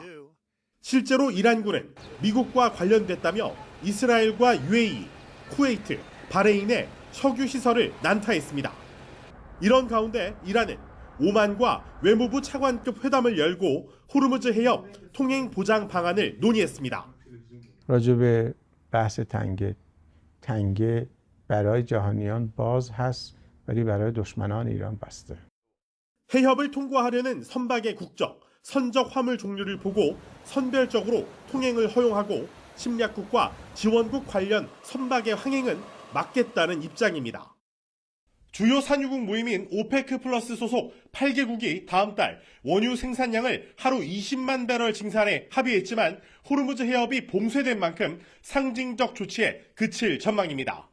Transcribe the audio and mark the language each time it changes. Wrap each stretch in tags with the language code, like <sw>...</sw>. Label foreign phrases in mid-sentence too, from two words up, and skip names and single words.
<ko>실제로 이란군은 미국과 관련됐다며 이스라엘과 UAE, 쿠웨이트, 바레인의 석유 시설을 난타했습니다. 이런 가운데 이란은 오만과 외무부 차관급 회담을 열고 호르무즈 해협 통행 보장 방안을 논의했습니다.</ko> <fa>راجع به بحث تنگه برای جهانیان باز هست ولی برای دشمنان ایران بسته.</fa> <ko>해협을 통과하려는 선박의 국적, 선적 화물 종류를 보고 선별적으로 통행을 허용하고 침략국과 지원국 관련 선박의 항행은 막겠다는 입장입니다. 주요 산유국 모임인 오페크 플러스 소속 8개국이 다음 달 원유 생산량을 하루 20만 배럴 증산에 합의했지만 호르무즈 해협이 봉쇄된 만큼 상징적 조치에 그칠 전망입니다.</ko>